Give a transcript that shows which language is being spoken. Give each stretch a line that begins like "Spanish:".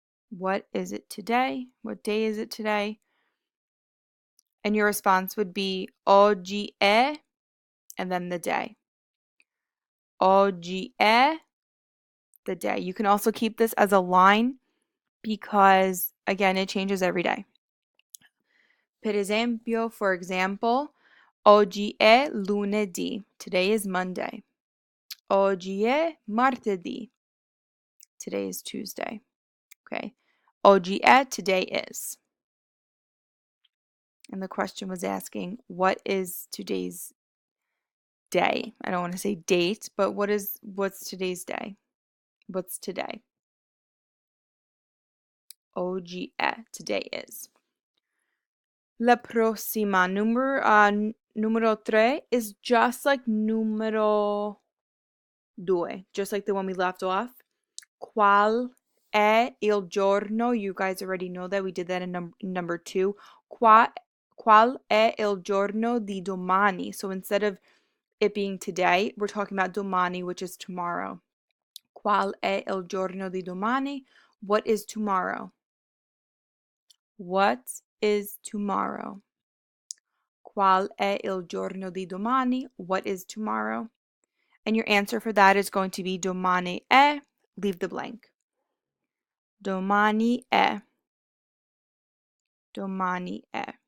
English: What is it today? What day is it today? And your response would be
Italian: oggi è,
English: and then the day.
Italian: Oggi è
English: the day. You can also keep this as a line because, again, it changes every day.
Italian: Per esempio,
English: for example,
Italian: oggi è lunedì.
English: Today is Monday.
Italian: Oggi è martedì.
English: Today is Tuesday. Okay.
Italian: Oggi è,
English: today is. And the question was asking, what is today's day? I don't want to say date, but what's today's day? What's today?
Italian: Oggi è,
English: today is.
Italian: La prossima,
English: numero 3 is just like numero 2, just like the one we left off.
Italian: Qual è il giorno?
English: You guys already know that. We did that in number 2.
Italian: Qual è il giorno di domani?
English: So instead of it being today, we're talking about domani, which is tomorrow.
Italian: Qual è il giorno di domani?
English: What is tomorrow? What is tomorrow?
Italian: Qual è il giorno di domani?
English: What is tomorrow? And your answer for that is going to be
Italian: domani è,
English: leave the blank.
Italian: Domani è. Domani è.